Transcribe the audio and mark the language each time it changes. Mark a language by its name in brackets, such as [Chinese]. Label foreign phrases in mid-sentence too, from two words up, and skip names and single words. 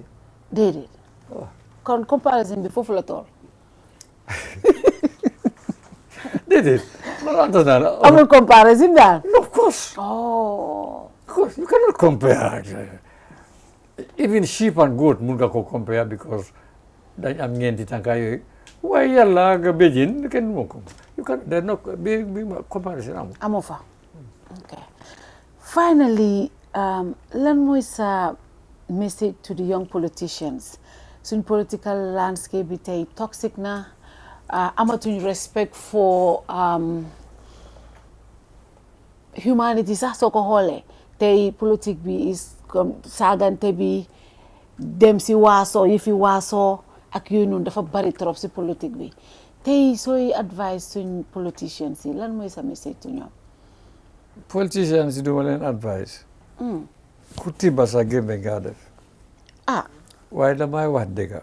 [Wolof] déedéet kon comparaison bi foofu la tool déedéet amul comparaison daal [English] of course you cannot compare even sheep and goat [Wolof] mun nga ko compare because dañ am ñeenti tànka yooyu waaye yàlla nga béjin kenn moo ko [English] you can there no bi comparison [Wolof] amu fa [English] okay finally [Wolof] lan mooy sa message [English] to the young politicians [Wolof] suñ [English] political landscape [Wolof] bi tey toxic na amatuñ [English] respect for [Wolof] humanity sax soo ko xoolee tey politique bi is comme saagante bi dem si waaso yi fi waaso ak yooyu noonu dafa bari trop si politique bi tey sooy advice suñ politicians yi lan mooy sa [English] message to [Wolof] ñoom politicians yi duma leen advice ku tiba sa gémbe nga def waaye damay wax dëgg